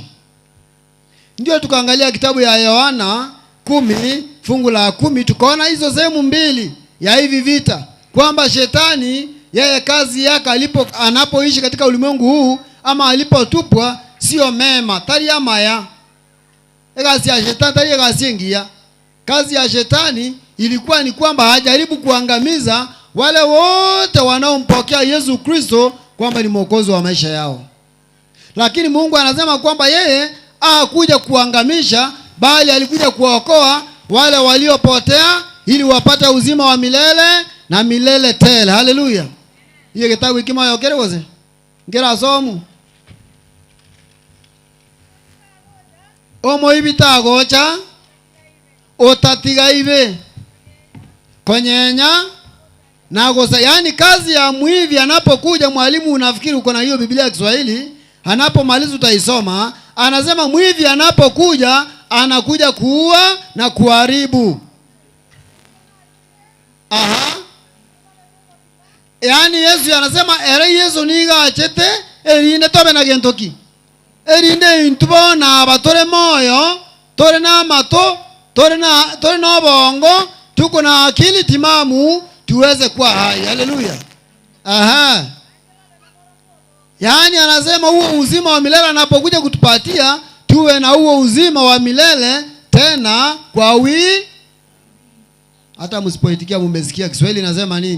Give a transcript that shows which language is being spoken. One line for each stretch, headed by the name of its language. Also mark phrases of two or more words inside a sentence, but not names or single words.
Swahili: Ndio tukaangalia kitabu ya Yohana 10 fungu la 10, tukaona hizo sehemu mbili ya hivi vita, kwamba shetani yeye kazi yake anapoishi katika ulimwengu huu ama alipotupwa sio mema,
Gusii: tari amaya.
Swahili: Kazi ya shetani tari kazi ngia. Kazi ya shetani ilikuwa ni kwamba hajaribu kuangamiza wale wote wanaompokea Yesu Kristo kwamba ni mwokozi wa maisha yao. Lakini Mungu anasema kwamba yeye hakuja kuangamisha, bali alikuja kuokoa wale waliopotea ili wapate uzima wa milele na milele tele.
Gusii: Haleluya.
Swahili: Hiyo kitabu
Gusii: kima yokere woze. Ngera somu. Omo ibita gocha otatiga ibe konyenya na gosa.
Swahili: Yani kazi ya mwivi anapokuja, mwalimu unafikiri uko na hiyo Biblia ya Kiswahili, anapomaliza utaisoma, anasema mwivi anapokuja anakuja kuua na kuharibu. Yani Yesu anasema
Gusii: ere Yesu niga achete erinde tobe na gentoki. Erinde intubo na batore moyo, tore na mato, tore na bongo,
Swahili: tuko na akili timamu tuweze kuwa hai.
Gusii: Haleluya.
Swahili: Yani anasema huo uzima wa milele anapokuja kutupatia, tuwe na huo uzima wa milele tena kwa hata msipoitikia mmesikia Kiswahili nasema nini?